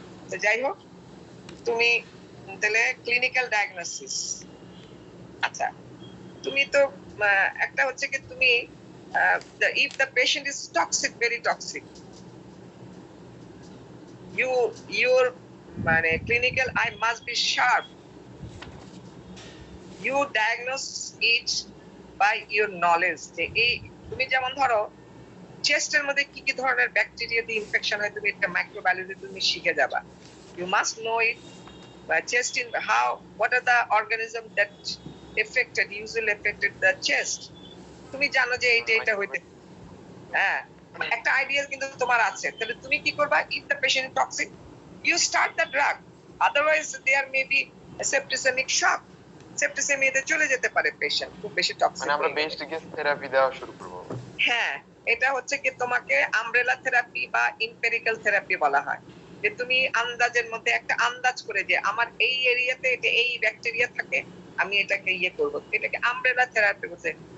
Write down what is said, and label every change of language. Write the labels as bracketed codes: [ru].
[bn] তো যাই হোক, তুমি তাহলে ক্লিনিক্যাল ডায়াগনোসিস, আচ্ছা তুমি তো একটা হচ্ছে কি তুমি [en] if the patient is toxic, very toxic, your [bn] মানে [en] clinical eye must be sharp. You diagnose it by your knowledge. [bn] যে এই তুমি যেমন ধরো চেস্টের মধ্যে কি কি ধরনের ব্যাকটেরিয়া দিয়ে ইনফেকশন হয়, তুমি একটা মাইক্রোবায়োলজি তুমি শিখে যাবা। [en] You must know it. Chest in how, what are the organism that usually affected the chest. [bn] তুমি জানো যে এটা হইতে, হ্যাঁ, একটা আইডিয়া কিন্তু তোমার আছে। তাহলে তুমি কি করবা? [en] if the patient is toxic, you start the drug, otherwise there may be a septicemic shock, [bn] সেপ্টিসেমিয়াতে চলে যেতে পারে পেশেন্ট, খুব বেশি টক্সিক। মানে আমরা বেস্ট গেস থেরাপি দেওয়া শুরু করব। হ্যাঁ, এটা হচ্ছে কি তোমাকে আমব্রেলা থেরাপি বা এমপিরিক্যাল থেরাপি বলা হয়, যে তুমি আন্দাজের মধ্যে একটা আন্দাজ করে যে আমার এই এরিয়াতে এটা এই ব্যাকটেরিয়া থাকে, আমি এটাকে ইয়ে করব, এটাকে আমব্রেলা থেরাপি বলছে।